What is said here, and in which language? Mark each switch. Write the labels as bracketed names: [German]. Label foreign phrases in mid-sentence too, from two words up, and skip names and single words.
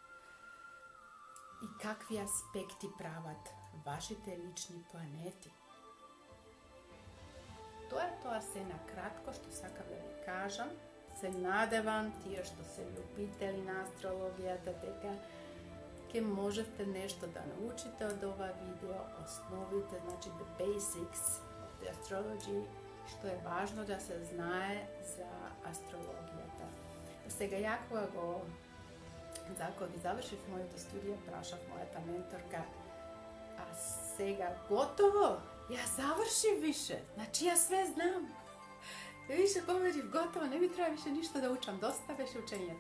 [Macedonian] И какви аспекти прават вашите лични планети. Тоа е тоа се на кратко што сакам да ви кажам. Се надевам тие што се љубители на астрологијата дека ќе можете нешто да научите од ова видео, основите, значи [English] the basics of the astrology, [Macedonian] што е важно да се знае за астрологијата. Сега ја кога ги завршив мојата студија, прашав мојата менторка, а сега готово? [Serbian] Ја завршив више, значи ја све знам. Више померив готово, не ми треба више ништо да учам, доста беше учењето.